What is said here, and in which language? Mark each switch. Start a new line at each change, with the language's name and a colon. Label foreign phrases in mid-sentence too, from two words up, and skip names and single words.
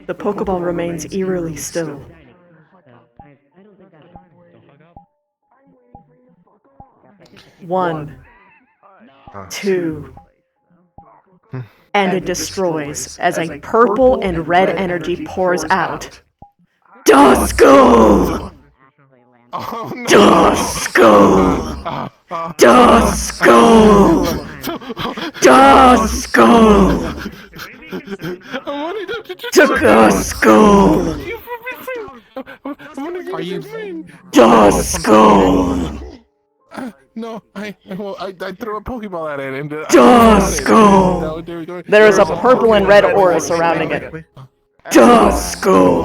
English: The Pokeball remains eerily still. I don't think that... 1, 2, and it destroys as a purple and red energy pours out. Duh, school! Oh, no. Duh, school! Duh, school! Duh, school! Duh, school! Are you... Duh, school! No, I threw a Pokeball at it and... Duh, school! There is a purple and red aura surrounding it. Duskull.